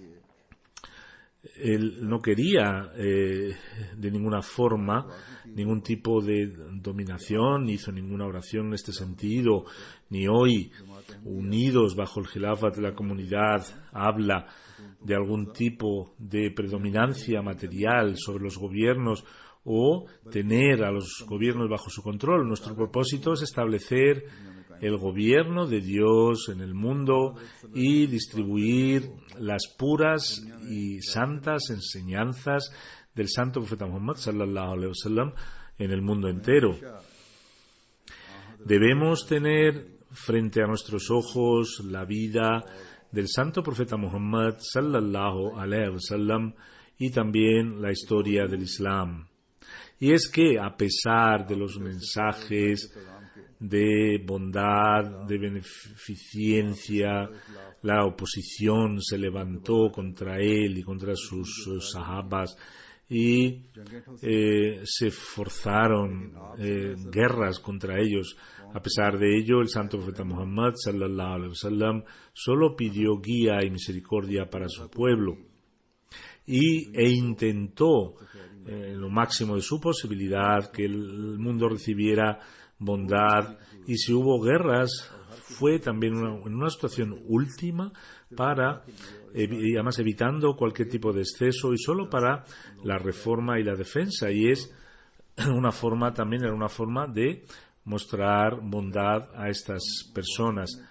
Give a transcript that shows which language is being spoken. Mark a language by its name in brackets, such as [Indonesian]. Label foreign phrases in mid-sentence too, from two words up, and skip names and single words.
[Spanish] él no quería de ninguna forma ningún tipo de dominación, ni hizo ninguna oración en este sentido, ni hoy, unidos bajo el Khilafat de la comunidad, habla de algún tipo de predominancia material sobre los gobiernos o tener a los gobiernos bajo su control. Nuestro propósito es establecer el gobierno de Dios en el mundo y distribuir las puras y santas enseñanzas del Santo Profeta Muhammad [Arabic] صلى الله عليه وسلم [Spanish] en el mundo entero. Debemos tener frente a nuestros ojos la vida del Santo Profeta Muhammad [Arabic] صلى الله عليه وسلم [Spanish] y también la historia del Islam. Y es que, a pesar de los mensajes de bondad, de beneficencia, la oposición se levantó contra él y contra sus sahabas y se forzaron guerras contra ellos. A pesar de ello, el Santo Profeta Muhammad [Arabic] صلى الله عليه وسلم [Spanish] solo pidió guía y misericordia para su pueblo e intentó lo máximo de su posibilidad que el mundo recibiera bondad, y si hubo guerras fue también en una situación última para, y además evitando cualquier tipo de exceso y solo para la reforma y la defensa, y es una forma de mostrar bondad a estas personas.